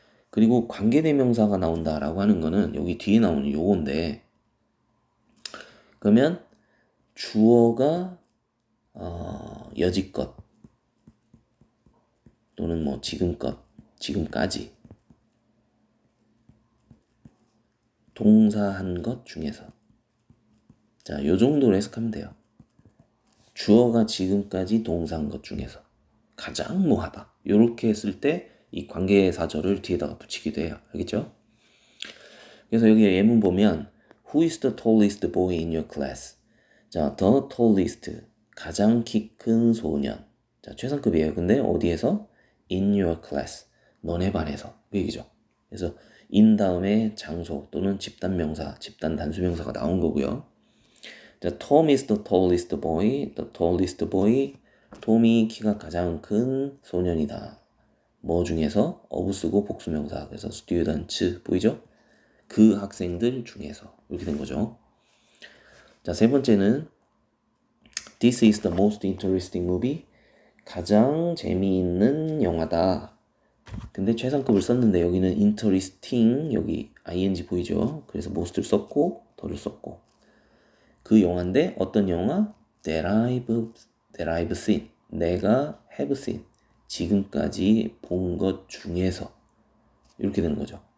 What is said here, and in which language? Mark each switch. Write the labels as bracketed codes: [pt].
[ko] 그리고 관계대명사가 나온다라고 하는 거는 여기 뒤에 나오는 요건데, 그러면 주어가 여지껏 또는 뭐 지금껏, 지금까지 동사한 것 중에서, 자, 요 정도로 해석하면 돼요. 주어가 지금까지 동사한 것 중에서 가장 뭐하다. 요렇게 했을 때 이 관계사절을 뒤에다가 붙이기도 해요. 알겠죠? 그래서 여기 예문 보면 Who is the tallest boy in your class? 자, the tallest 가장 키 큰 소년. 자, 최상급이에요. 근데 어디에서? In your class. 너네 반에서. 그 얘기죠. 그래서 in 다음에 장소 또는 집단 명사, 집단 단수 명사가 나온 거고요. [en] 자, Tom is the tallest boy. The tallest boy. [ko] 톰이 키가 가장 큰 소년이다. 뭐 중에서? of 쓰고 복수 명사. 그래서 students 보이죠? 그 학생들 중에서 이렇게 된 거죠. 자, 세 번째는 [en] This is the most interesting movie. [ko] 가장 재미있는 영화다. 근데 최상급을 썼는데 여기는 interesting 여기 ing 보이죠? 그래서 most를 썼고 더를 썼고 그 영화인데 어떤 영화? that I've seen 내가 have seen 지금까지 본 것 중에서 이렇게 되는 거죠.